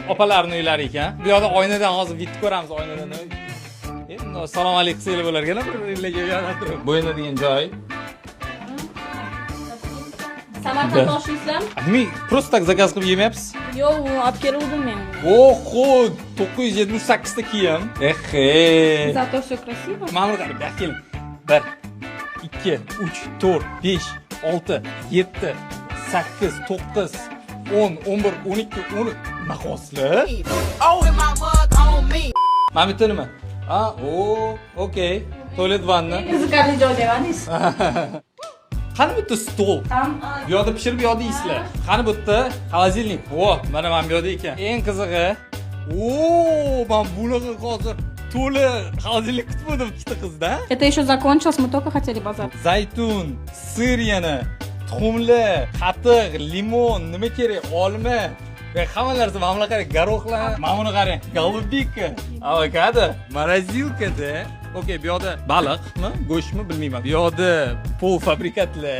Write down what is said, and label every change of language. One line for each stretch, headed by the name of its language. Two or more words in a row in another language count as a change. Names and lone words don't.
Uzbek: Opalarning uylari ekan. Bu yerda oynadan hozir video ko'ramiz, oynadan. Endi salom alaykum qilib bo'larkan, bir-birlarga yana turib. Bo'yinadigan joy. Samarqand oshiysizlarmi? Nima,
Russian: просто так
Uzbek: zakaz qilib yemayapsiz? Yo'q, olib keluvdim men. Oho, 978 ta kiyim. Ehe.
Russian: Зато всё красиво.
Uzbek: Ma'mur qarab, yo'q keling. 1 2 3 4 5 6 7 8 9 10 11 12 10 nahoslar. Mana bitta nima? Ha, okey. Tualet vanna. Qiziqarli joy demadingiz. Qani bitta stol? Bu yerda pishirib yo'q deysizlar. Qani bitta холодильник. Vo, mana bu yerda ekan. Eng qizig'i. Men bunaqa hozir to'la холодильник kutmadim ikkita qizda.
Russian: Это еще закончилось, мы только хотели базар.
Uzbek: Zaytun, sir yana, tuxumli, qatiq, limon, nima kerak? Olma. Va hamma narsa mana bunaqa qarang, garoxlar. Mana buni qarang. Golubika, avokado, morozilkada. Okey, bu yerda baliqmi, go'shtmi bilmayman. Bu yerda polfabrikatlar.